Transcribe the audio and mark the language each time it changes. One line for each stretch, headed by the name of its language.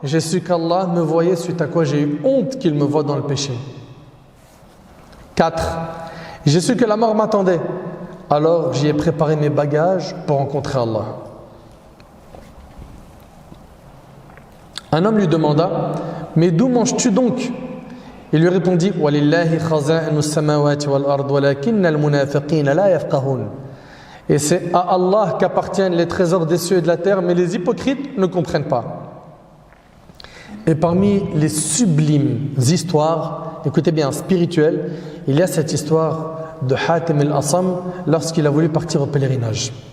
French: J'ai su qu'Allah me voyait, suite à quoi j'ai eu honte qu'il me voie dans le péché. 4. J'ai su que la mort m'attendait, alors j'y ai préparé mes bagages pour rencontrer Allah. Un homme lui demanda, mais d'où manges-tu donc? Il lui répondit,
Arabic: وَلِلَّهِ خَزَائِنُ السَّمَاوَاتِ وَالْأَرْضِ وَلَكِنَّ الْمُنَافِقِينَ لَا يَفْقَهُونَ.
French: Et c'est à Allah qu'appartiennent les trésors des cieux et de la terre, mais les hypocrites ne comprennent pas. Et parmi les sublimes histoires, écoutez bien, spirituelles, il y a cette histoire de Hatim al-Asam lorsqu'il a voulu partir au pèlerinage.